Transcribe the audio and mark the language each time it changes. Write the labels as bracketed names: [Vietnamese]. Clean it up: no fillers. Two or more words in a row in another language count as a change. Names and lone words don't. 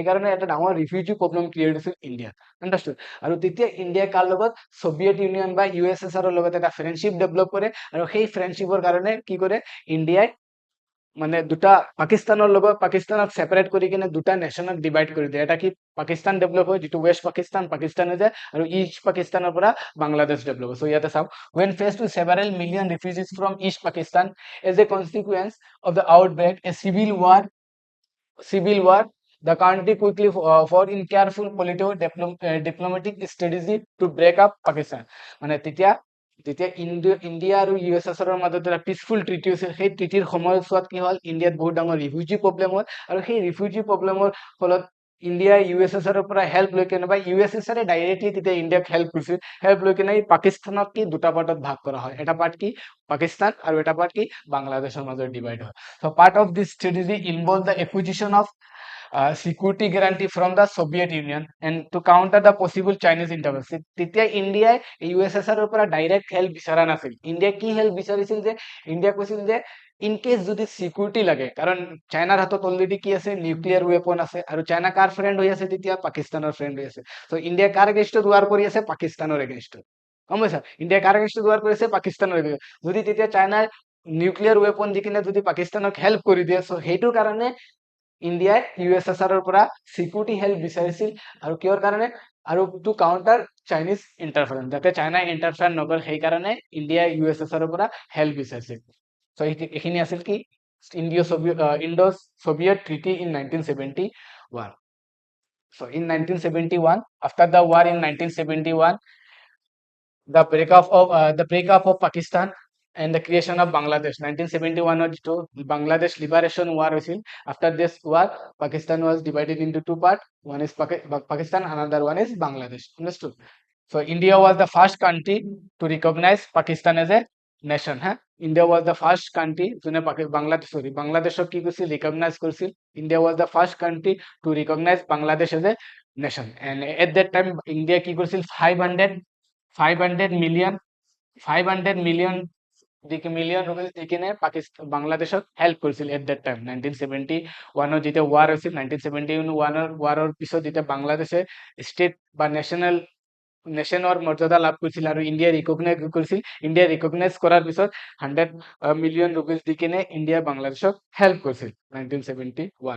[Assamese] সেইকাৰণে এটা ডাঙৰ [English] refugee problem [Assamese] ক্ৰিয়েট হৈছিল ইণ্ডিয়াত, আণ্ডাৰষ্টুড। আৰু তেতিয়া ইণ্ডিয়াই কাৰ লগত, ছভিয়েট ইউনিয়ন বা USSRৰ লগত এটা [English] friendship develop [Assamese] কৰে, আৰু সেই ফ্ৰেণ্ডশ্বিপৰ কাৰণে কি কৰে ইণ্ডিয়াই, মানে দুটা পাকিস্তানক ছেপাৰেট কৰি কিনে দুটা নেশ্যনক ডিভাইড কৰি দিয়ে। এটা কি পাকিস্তান ডেভেলপ হয়, যিটো ৱেষ্ট পাকিস্তান হৈ যায়, আৰু ইষ্ট পাকিস্তানৰ পৰা বাংলাদেশ ডেভেলপ হয়। চ' ইয়াতে চাওঁ, [English] when faced with several million refugees from East Pakistan as a consequence of the outbreak a civil war, the country quickly fought in careful political diplomatic strategy to break up Pakistan. [Assamese] মানে তেতিয়া ইণ্ডিয়া আৰু USSRৰ মাজত এটা [English] peaceful treaty [Assamese] হৈছিল। সেই ট্ৰিটিৰ সময়ছোৱাত কি হ'ল, ইণ্ডিয়াত বহুত ডাঙৰ [English] refugee problem [Assamese] হ'ল, আৰু সেই [English] refugee problemৰ [Assamese] ফলত ইণ্ডিয়াই USSRৰ পৰা হেল্প লৈ কেনে, বা USSRে ডাইৰেক্টলি তেতিয়া ইণ্ডিয়াক হেল্প কৰিছিল, হেল্প লৈ কেনে পাকিস্তানক কি দুটা পাৰ্টত ভাগ কৰা হয়, এটা পাৰ্ট কি পাকিস্তান আৰু এটা পাৰ্ট কি বাংলাদেশৰ মাজত ডিভাইড হয়। [English] So part of this strategy involved the acquisition of security guarantee from the Soviet Union and to counter the possible Chinese intervention. [Assamese] তেতিয়া ইণ্ডিয়াই USSRৰ পৰা ডাইৰেক্ট হেল্প বিচৰা নাছিল। ইণ্ডিয়াই কি হেল্প বিচাৰিছিল, যে ইণ্ডিয়া কৈছিল যে [English] in case [Assamese] যদি চিকিউৰিটি লাগে, কাৰণ চাইনাৰ হাতত অলৰেডি কি আছে, [English] nuclear weapon [Assamese] আছে, আৰু চাইনা কাৰ ফ্ৰেণ্ড হৈ আছে, তেতিয়া পাকিস্তানৰ ফ্ৰেণ্ড হৈ আছে। চ' ইণ্ডিয়া কাৰ এগেইনষ্টত ৱাৰ কৰি আছে, পাকিস্তানৰ এগেইনষ্টত, গম পাইছা, ইণ্ডিয়া কাৰ এগেইনষ্টত ৱাৰ কৰি আছে, পাকিস্তানৰ এগেইনষ্টত। যদি তেতিয়া চাইনাৰ [English] nuclear weapon [Assamese] দি কিনে যদি পাকিস্তানক হেল্প কৰি দিয়ে, চ' সেইটো কাৰণে ইণ্ডিয়াই USSRৰ পৰা চিকিউৰিটি হেল্প বিচাৰিছিল, আৰু কিহৰ কাৰণে, আৰু [English] to counter Chinese interference, [Assamese] যাতে চাইনাই ইণ্টাৰফেয়াৰ নকৰে, সেইকাৰণে ইণ্ডিয়াই USSRৰ পৰা হেল্প বিচাৰিছিল। চ' এইখিনি আছিল কি [English] Indo Soviet treaty in 1971. So in 1971, after the war in 1971, the breakup of Pakistan and the creation of Bangladesh. 1971 [Assamese] যিটো [English] Bangladesh liberation war হৈছিল, after this war Pakistan was divided into two parts, one is Pakistan, another one is Bangladesh, understood? So India was the first country to recognize Pakistan as a nation. India was the first country [Assamese] যোনে বাংলাদেশক কি কৰিছিল, ৰিকগনাইজ কৰিছিল। [English] India was the first country to recognize Bangladesh as a nation, and at that time India [Assamese] কি কৰিছিল, [English] 500 million rupees [Assamese] দি কিনে বাংলাদেশক হেল্প কৰিছিল [English] at that time. [Assamese] 1971 যেতিয়া ৱাৰ হৈছিল, 1971 ৱাৰৰ পিছত যেতিয়া বাংলাদেশে ষ্টেট বা নেশ্যনৰ মৰ্যাদা লাভ কৰিছিল, আৰু ইণ্ডিয়া ৰিকগনাইজ কৰিছিল, ইণ্ডিয়া ৰিকগনাইজ কৰাৰ পিছত [English] 100 million rupees [Assamese] দি কিনে ইণ্ডিয়া বাংলাদেশক হেল্প কৰিছিল 1971।